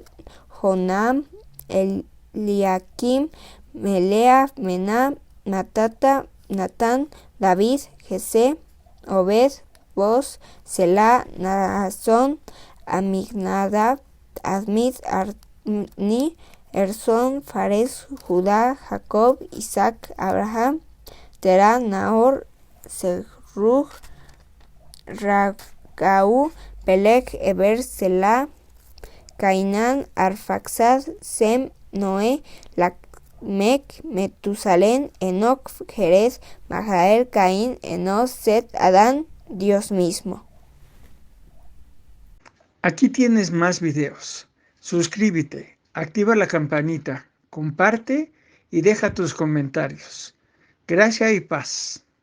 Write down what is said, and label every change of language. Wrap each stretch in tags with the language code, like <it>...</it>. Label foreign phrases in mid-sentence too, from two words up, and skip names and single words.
<es>Jonam, Eliakim, Melea, Mená, Matata, Natán, David, Jesé, Obed, Boz, Selá, Naasón, Aminadab, Admid, Arni, Ersón, Fares, Judá, Jacob, Isaac, Abraham, Terá, Nahor, Serug, Ragau, Peleg, Eber, Selá, Cainán, Arfaxad, Sem, Noé, Lamec, Metusalén, Enoc, Jerez, Mahael, Caín, Enos, Set, Adán, Dios mismo. Aquí tienes más videos. Suscríbete, activa la campanita, comparte y deja tus comentarios. Gracia y paz.</es>